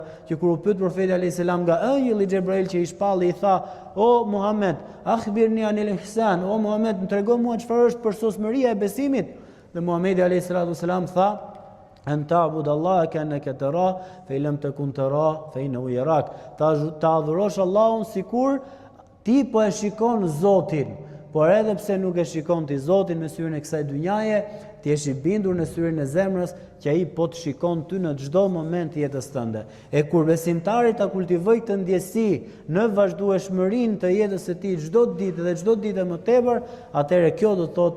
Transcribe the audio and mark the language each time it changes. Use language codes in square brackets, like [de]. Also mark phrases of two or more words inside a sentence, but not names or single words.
[sq] që kur u pyet profeti [ar] عليه السلام [sq] nga ëngjëlli Xhebrail që i shpalli i tha: "O Muhammed, [ar] أخبرني عن الإحسان, [sq] o Muhammed, më trego mua çfarë është përsosmëria e besimit." Dhe Muhamedi [ar] عليه السلام [sq] tha: [ar] "أن تعبد الله كأنك تراه فإن لم تكن تراه فإنه يراك." [sq] Ta adhurosh Allahun sikur ti po e shikon Zotin, por edhe pse nuk e shikon ti Zotin me syrin e kësaj dynjaje, ti je i bindur në syrin e zemrës që ai po të shikon ty në çdo moment të jetës tënde. E kur besimtari ta kultivoj këtë ndjesi në vazhdueshmërinë të jetës së tij çdo ditë dhe çdo ditë më tepër, atëherë kjo do të thotë